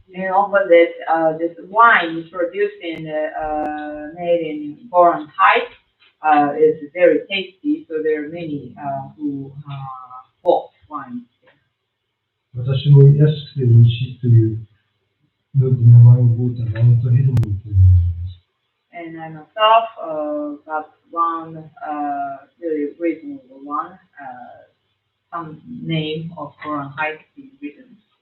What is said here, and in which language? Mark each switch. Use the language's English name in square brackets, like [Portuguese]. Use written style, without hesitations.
[English] And opposite, this wine produced made in Golan Heights is very tasty, so there are many who bought wine. [Japanese] 私も安くて美味しいというので名前を覚えたマウントヘルモンというのがあります。 [English] And I myself got one really reasonable one, some name of Golan Heights being written.